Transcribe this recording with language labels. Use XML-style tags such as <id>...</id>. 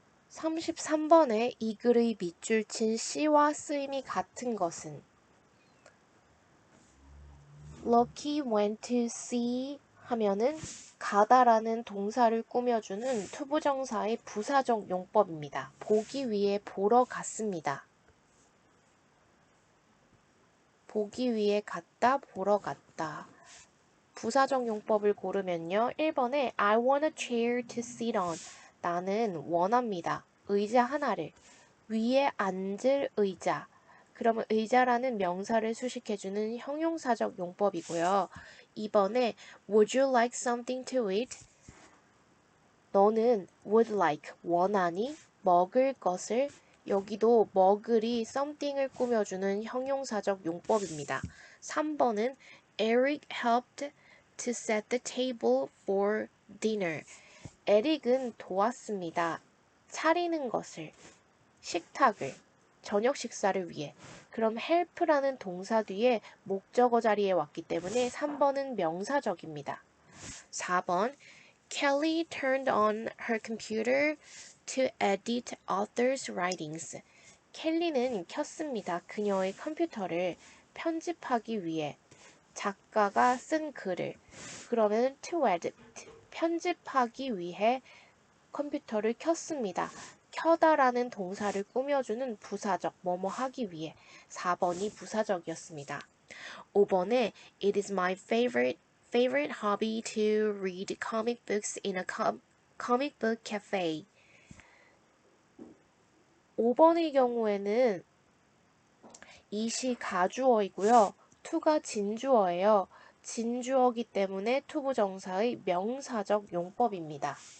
<ko>33번에 이 글의 밑줄 친 C와 쓰임이 같은 것은</ko> <en>Lucky went to see</en> <ko>하면은 가다라는 동사를 꾸며주는 투부정사의 부사적 용법입니다. 보기 위해 보러 갔습니다. 보기 위해 갔다, 보러 갔다. 부사적 용법을 고르면요. 1번에</ko> <en>I want a chair to sit on.</en> <ko>나는 원합니다. 의자 하나를. 위에 앉을 의자. 그러면 의자라는 명사를 수식해주는 형용사적 용법이고요. 2번에</ko> <en>Would you like something to eat?</en> <ko>너는 would like 원하니 먹을 것을 여기도 먹을이 something을 꾸며주는 형용사적 용법입니다. 3번은</ko> <en>Eric helped to set the table for dinner.</en> <ko>에릭은 도왔습니다. 차리는 것을, 식탁을, 저녁 식사를 위해. 그럼 help라는 동사 뒤에 목적어 자리에 왔기 때문에 3번은 명사적입니다.</ko> <en>4번 Kelly turned on her computer to edit author's writings.</en> <ko>켈리는 켰습니다. 그녀의 컴퓨터를 편집하기 위해. 작가가 쓴 글을. 그러면 to edit, 편집하기 위해 컴퓨터를 켰습니다. 켜다라는 동사를 꾸며주는 부사적, 뭐뭐 하기 위해. 4번이 부사적이었습니다. 5번에</ko> <en>It is my favorite hobby to read comic books in a comic book cafe.</en> <ko>5번의 경우에는 it이 가주어이고요. to가 진주어예요. 진주어기 때문에 투부정사의 명사적 용법입니다.</ko>